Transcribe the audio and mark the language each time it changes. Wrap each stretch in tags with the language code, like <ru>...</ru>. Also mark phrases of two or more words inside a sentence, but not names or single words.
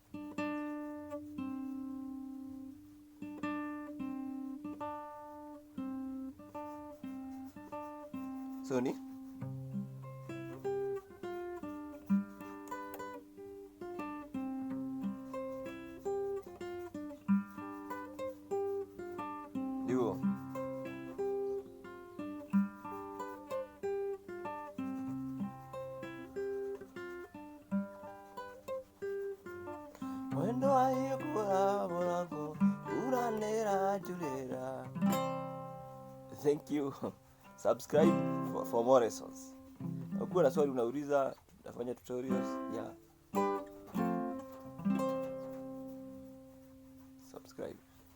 <ki>So ni ndio Mwendwa hingura mrango, mbura niranjurira.</ki> <en>Thank you. Subscribe for more lessons.</en> <sw>Ukiwa na swali unauliza, nafanya tutorials.</sw> <en>Yeah. subscribe.</en>